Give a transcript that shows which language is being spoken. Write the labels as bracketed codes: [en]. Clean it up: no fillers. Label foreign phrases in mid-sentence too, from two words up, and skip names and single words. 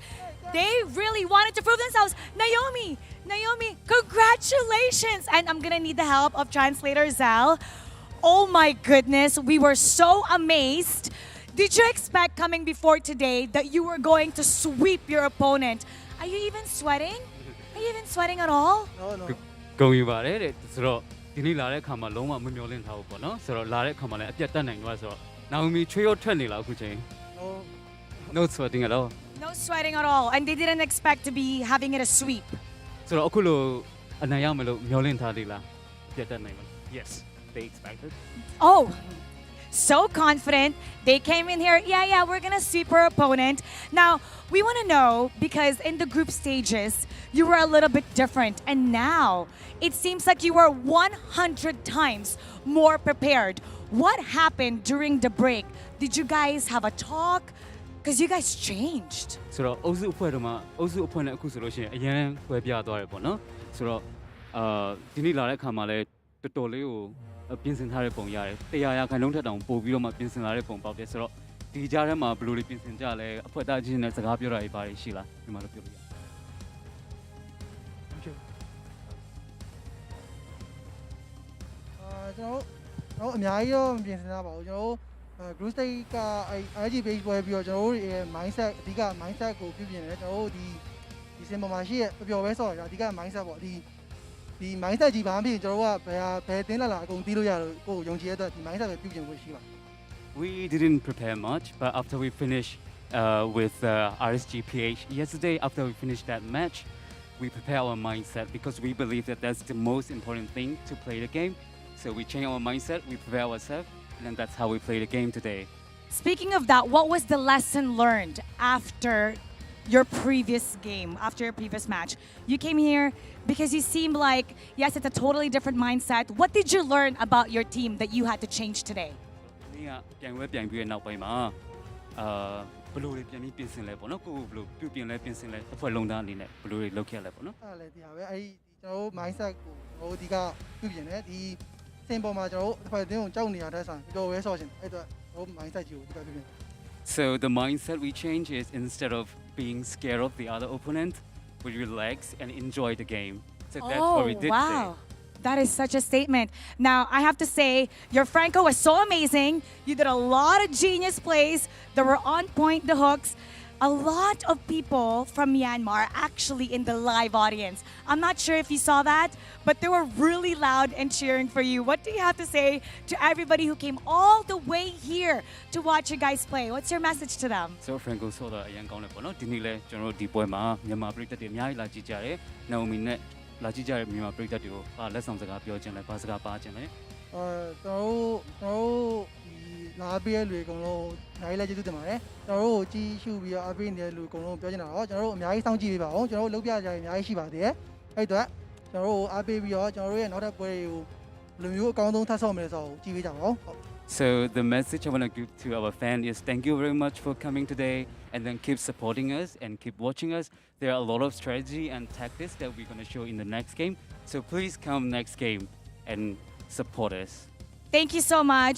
[en] They really wanted to prove themselves. Naomi, congratulations! And I'm gonna need the help of translator Zal. Oh my goodness, we were so amazed. Did you expect coming before today that you were going to sweep your opponent? Are you even sweating? Are you even sweating at all? No. [my] ဂုဏ်ယူပါတယ်တဲ့ဆိုတော့ဒီနေ့လာတဲ့ခါမှာလုံးဝမမျှော်လင့်ထားဘူးပေါ့နော်ဆိုတော့လာတဲ့ခါမှာလည်းအပြတ်တက်နိုင်သွားဆိုတော့နောင်မီချွေးရောထွက်နေလားအခုချိန် [en] No sweating at all. No sweating at all, and they didn't expect to be having it a sweep. [my] ဆိုတော့အခုလိုအနိုင်ရမယ်လို့မျှော်လင့်ထားသေးလားအပြတ်တက်နိုင်မလား [en] Yes, they expected. Oh, so confident. They came in here, yeah, we're gonna sweep our opponent. Now, we wanna know, because in the group stages, you were a little bit different, and now it seems like you were 100 times more prepared. What happened during the break? Did you guys have a talk? Because you guys changed. [my] ဆိုတော့အုပ်စုအဖွဲ့တို့မှာအုပ်စုအဖွဲ့နဲ့အခုဆိုလို့ရှိရင်အရင်ကွဲပြားသွားတယ်ပေါ့နော်ဆိုတော့ဒီနေ့လာတဲ့ခါမှာလည်းတော်တော်လေးကိုပြင်ဆင်ထားတဲ့ပုံရတယ်100%ထက်တောင်ပို့ပြီးတော့မှပြင်ဆင်လာတဲ့ပုံပေါက်တယ်ဆိုတော့ဒီကြားထဲမှာဘယ်လိုလေးပြင်ဆင်ကြလဲအဖွဲ့သားချင်းနဲ့စကားပြောတာတွေပါတယ်ရှိလားဒီမှာလည်းပြောလို့ရ ကျွန်တော်အများကြီးတော့မပြင်ဆင်တာပါဘူးကျွန်တော် [en] group stage [my] က RSG page ပွဲပြီးတော့ကျွန်တော်တို့ရဲ့ mindset အဓိက mindset ကိုပြုပြင်တယ်ကျွန်တော်တို့ဒီစင်ပေါ်မှာရှိရဲ့ပျော်ပဲဆော့ရအဓိက mindset ပေါ့ဒီ mindset ကြီးဘာမှမဖြစ်ကျွန်တော်တို့ကဘယ်တင်းလာအကုန်တီးလို့ရလို့ကိုယ်ယုံကြည်ရတဲ့ဒီ mindset ပဲပြုပြင်ဖို့ရှိပါ [en] We didn't prepare much but after we finished with RSG-PH. Yesterday, after we finished that match, we prepare our mindset because we believe that that's the most important thing to play the game. So we change our mindset, we prepare ourselves, and then that's how we play the game today. Speaking of that, what was the lesson learned after your previous game, after your previous match? You came here because you seemed like, yes, it's a totally different mindset. What did you learn about your team that you had to change today? [my] ပြန်ပွဲပြန်ပြီးတဲ့နောက်ပိုင်းမှာဘယ်လိုတွေပြန်ပြီးပြင်ဆင်လဲပေါ့နော်ကိုကိုဘယ်လိုပြုပြင်လဲပြင်ဆင်လဲတစ်ဖွဲ့လုံးသားအနေနဲ့ဘယ်လိုတွေလုပ်ခဲ့လဲပေါ့နော် အဲ့လည်းဒီဟာပဲအဲ့ဒီကျွန်တော်တို့ mindset ကိုကျွန်တော်တို့ဒီကပြုပြင်တယ်ဒီစင်ပေါ်မှာကျွန်တော်တို့တစ်ဖက်တင်းကိုကြောက်နေရတဲ့ဆိုင်တော်ပဲဆော့ရှင်အဲ့တော့ကျွန်တော်တို့ mindset ကြီးကိုဒီကပြုပြင် [en] So the mindset we change is instead of being scared of the other opponent, we relax and enjoy the game. So that's what we did today. Wow. That is such a statement. Now, I have to say, your Franco was so amazing. You did a lot of genius plays that were on point, the hooks. A lot of people from Myanmar actually in the live audience. I'm not sure if you saw that, but they were really loud and cheering for you. What do you have to say to everybody who came all the way here to watch you guys play? What's your message to them? [my] So Franco ဆိုတာအရင်ကောင်းတယ်ပေါ့နော်ဒီနေ့လဲကျွန်တော်တို့ဒီပွဲမှာမြန်မာပြည်သက်တွေအများကြီးလာကြည့်ကြတယ်။ Naomi နဲ့လာကြည့်ကြတဲ့မြန်မာပြည်သက်တွေကိုလက်ဆောင်စကားပြောခြင်းလဲဘာစကားပါခြင်းလဲ ကျွန်တော်တို့ဒီလာပေးတဲ့လူအကုန်လုံးအများကြီးလည်းကျေးဇူးတင်ပါတယ်ကျွန်တော်တို့ကိုကြီးရှုပြီးတော့အားပေးနေတဲ့လူအကုန်လုံးပြောချင်တာတော့ကျွန်တော်တို့အများကြီးစောင့်ကြည့်ပေးပါအောင်ကျွန်တော်တို့လုပ်ပြကြရအများကြီးရှိပါသေးတယ်အဲ့အတွက်ကျွန်တော်တို့အားပေးပြီးတော့ကျွန်တော်တို့ရဲ့နောက်ထပ်ပွဲတွေကိုလူမျိုးအကောင်းဆုံးထပ်ဆော့မယ်ဆိုတော့ကြည့်ပေးကြပါဦး [en] So the message I want to give to our fans is thank you very much for coming today and then keep supporting us and keep watching us. There are a lot of strategy and tactics that we're going to show in the next game. So please come next game and support us. Thank you so much.